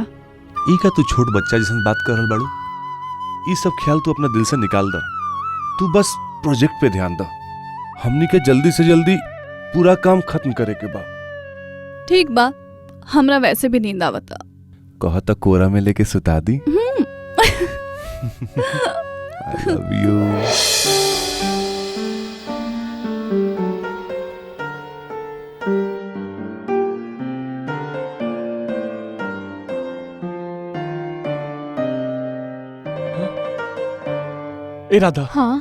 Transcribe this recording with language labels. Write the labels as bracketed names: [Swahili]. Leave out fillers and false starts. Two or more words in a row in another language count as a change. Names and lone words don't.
[Bhojpuri] ई का तू छोट बच्चा जैसन बात कर रहल बाड़ू। ई सब ख्याल तू अपना दिल से निकाल द। तू बस प्रोजेक्ट पे ध्यान द। हमनी के जल्दी से जल्दी पूरा काम खत्म करे के बा। ठीक बा, हमरा वैसे भी नींद आवता। कहा था कोरा में लेके सुता दी। [English] I love you. [Bhojpuri] ए राधा, हाँ